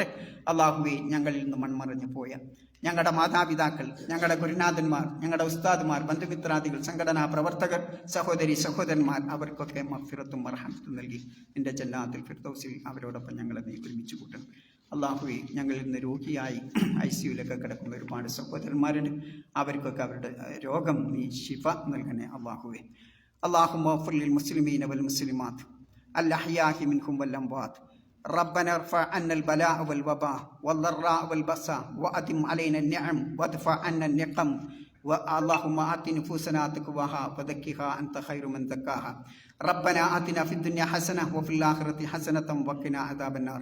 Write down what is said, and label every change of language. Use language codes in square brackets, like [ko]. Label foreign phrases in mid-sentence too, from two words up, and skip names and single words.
[ml] അള്ളാഹുവെ, ഞങ്ങളിൽ നിന്ന് മൺമറഞ്ഞു പോയ ഞങ്ങളുടെ മാതാപിതാക്കൾ, ഞങ്ങളുടെ ഗുരുനാഥന്മാർ, ഞങ്ങളുടെ ഉസ്താദുമാർ, ബന്ധുമിത്രാദികൾ, സംഘടനാ പ്രവർത്തകർ, സഹോദരി സഹോദരന്മാർ, അവർക്കൊക്കെ മഗ്ഫിറത്തും മർഹമത്തും നൽകി നിന്റെ ജന്നാത്തുൽ ഫിർദൗസിൽ അവരോടൊപ്പം ഞങ്ങളെ നീ ഒരുമിച്ച് കൂട്ടണം. അള്ളാഹുവെ, ഞങ്ങളിൽ നിന്ന് രോഗിയായി ICUലൊക്കെ കിടക്കുന്ന ഒരുപാട് സഹോദരന്മാരുണ്ട്. അവർക്കൊക്കെ അവരുടെ രോഗം നീ ശിഫ നൽകണേ അള്ളാഹുവെ. [ar] اللهم اغفر للمسلمين والمسلمات الأحياء منهم والأموات. ربنا ارفع عنا البلاء والوباء والضراء والبأساء وأدم علينا النعم وادفع عنا النقم. اللهم آت نفوسنا تقواها وزكها أنت خير من زكاها. ربنا آتنا في الدنيا حسنة وفي الآخرة حسنة وقنا عذاب النار.